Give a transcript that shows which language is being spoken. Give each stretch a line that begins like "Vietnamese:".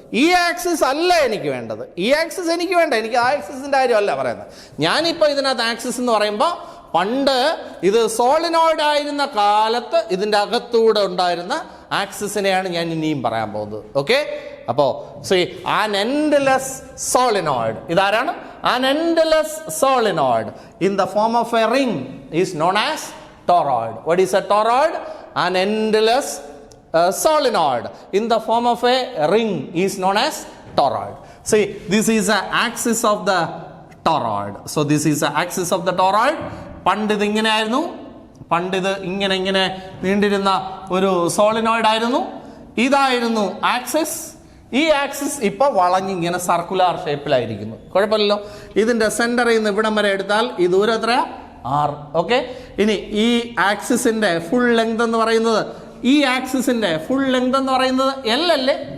Malayalam: ഈ ആക്സിസ് അല്ല എനിക്ക് വേണ്ടത്. ഈ ആക്സിസ് എനിക്ക് വേണ്ട. എനിക്ക് ആ ആക്സിസിൻ്റെ കാര്യമല്ല പറയുന്നത്. ഞാനിപ്പോൾ ഇതിനകത്ത് ആക്സിസ് എന്ന് പറയുമ്പോൾ പണ്ട് ഇത് സോളിനോയിഡ് ആയിരുന്ന കാലത്ത് ഇതിൻ്റെ അകത്തൂടെ ഉണ്ടായിരുന്ന ആക്സിസിനെയാണ് ഞാൻ ഇനിയും പറയാൻ പോകുന്നത്. ഓക്കെ, അപ്പോൾ
English: an endless solenoid.
Malayalam: ഇതാരാണ്?
English: an endless solenoid in the form of a ring is known as toroid. What is a toroid? An endless solenoid in the form of a ring is known as toroid. See, this is the axis of the toroid. So this is the axis of the toroid.
Malayalam: പണ്ട് ഇത് ഇങ്ങനെയായിരുന്നു. പണ്ട് ഇത് ഇങ്ങനെ നീണ്ടിരുന്ന ഒരു solenoid ആയിരുന്നു. ഇതായിരുന്നു axis. ഈ ആക്സിസ് ഇപ്പോൾ വളഞ്ഞിങ്ങനെ സർക്കുലാർ ഷേപ്പിലായിരിക്കുന്നു. കുഴപ്പമില്ലല്ലോ. ഇതിൻ്റെ സെൻറ്ററിൽ നിന്ന് ഇവിടം വരെ എടുത്താൽ ഈ ദൂരം എത്രയാ? 6. ഓക്കെ, ഇനി ഈ ആക്സിസിൻ്റെ ഫുൾ ലെങ്ത് എന്ന് പറയുന്നത്, ഈ ആക്സിസിൻ്റെ ഫുൾ ലെങ്ത് എന്ന് പറയുന്നത് L അല്ലേ?